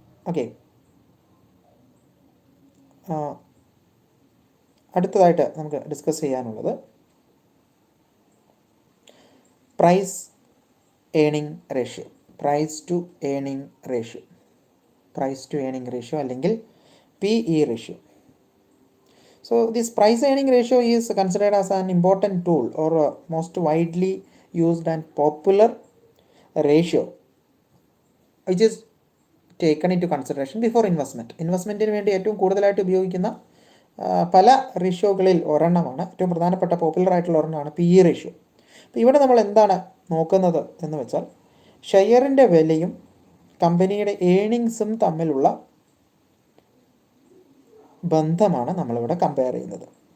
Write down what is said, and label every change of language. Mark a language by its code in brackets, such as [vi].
[ml] Okay, അടുത്തതായിട്ട് നമുക്ക് discuss ചെയ്യാനുള്ളത് price earning ratio, price to earning ratio, price to earning ratio അല്ലെങ്കിൽ PE ratio. [en] So this price earning ratio is considered as an important tool or most widely used and popular ratio which is taken into consideration before investment. [ml] ഇൻവെസ്റ്റ്മെൻറ്റിന് വേണ്ടി ഏറ്റവും കൂടുതലായിട്ട് ഉപയോഗിക്കുന്ന പല റേഷ്യോകളിൽ ഒരെണ്ണമാണ്, ഏറ്റവും പ്രധാനപ്പെട്ട popular ആയിട്ടുള്ള ഒരെണ്ണമാണ് PE ratio. അപ്പോൾ ഇവിടെ നമ്മൾ എന്താണ് നോക്കുന്നത് എന്ന് വെച്ചാൽ, ഷെയറിൻ്റെ വിലയും കമ്പനിയുടെ ഏണിങ്സും തമ്മിലുള്ള ബന്ധമാണ് നമ്മളിവിടെ കമ്പയർ ചെയ്യുന്നത്.